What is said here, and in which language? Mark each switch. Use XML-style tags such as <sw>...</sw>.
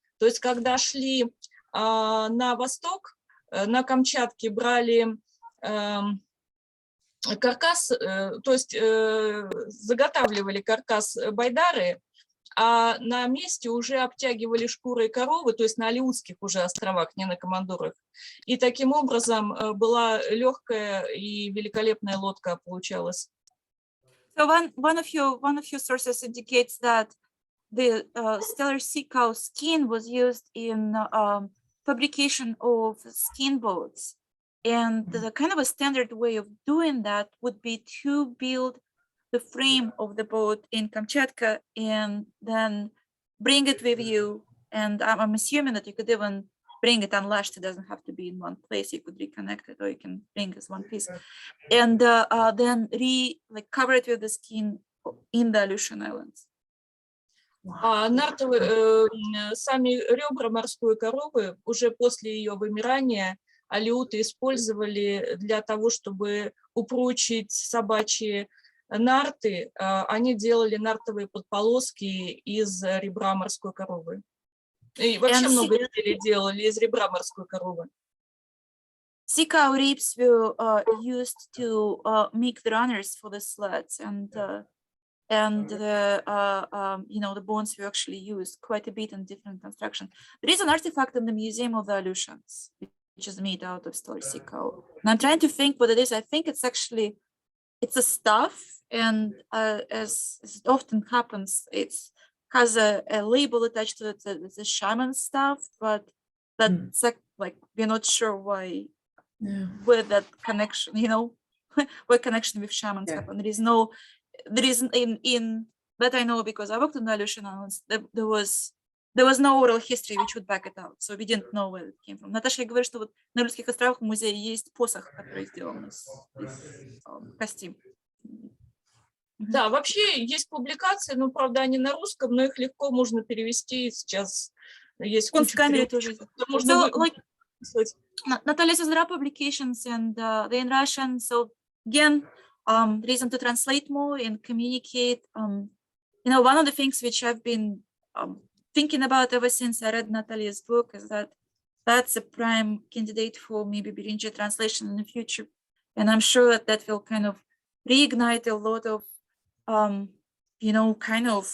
<ru>То есть, когда шли на восток, на Камчатке брали каркас, то есть заготавливали каркас байдары, а на месте уже обтягивали шкурой коровы, то есть на Алеутских уже островах, не на Командорах. И таким образом была легкая и великолепная лодка получалась.</ru> <en>So one of your sources indicates that the stellar sea cow skin was used in fabrication of skin boats, and the kind of a standard way of doing that would be to build the frame of the boat in Kamchatka and then bring it with you. And I'm assuming that you could even bring it unlashed. It doesn't have to be in one place. You could reconnect it, or you can bring as one piece, and then cover it with the skin in the Aleutian Islands.</en> <ru>Сами ребра морской коровы уже после ее вымирания алеуты использовали для того, чтобы упрочить собачьи нарты. Они делали нартовые подполоски из ребра морской коровы. И вообще много изделий делали из ребра морской коровы.</ru> <en>Sea cow ribs were used to make the runners for the sleds, and the the bones were actually used quite a bit in different construction. There is an artifact in the Museum of the Aleutians, which is made out of stellar sea cow. And I'm trying to think what it is. I think it's a stuff, and as it often happens, it has a label attached to it. It's a shaman stuff, but that's like we're not sure why, where that connection, where connection with shamans happen. There isn't in that I know, because I worked in the Aleutian Islands. There was no oral history which would back it out, so we didn't know where it came from.</en> <ru>Наташа говорит, что вот на Aleutских островах в музее есть посох, который сделан из кости. Да, вообще есть публикации, но, правда, они на русском, но их легко можно перевести сейчас. Есть</ru> <en>Kunstkamera</en> <ru>тоже.</ru> <en>So, like, Natalia says there are publications, and they're in Russian. So again, reason to translate more and communicate. One of the things which I've been thinking about ever since I read Natalia's book is that that's a prime candidate for maybe Beringia translation in the future, and I'm sure that will kind of reignite a lot of kind</en>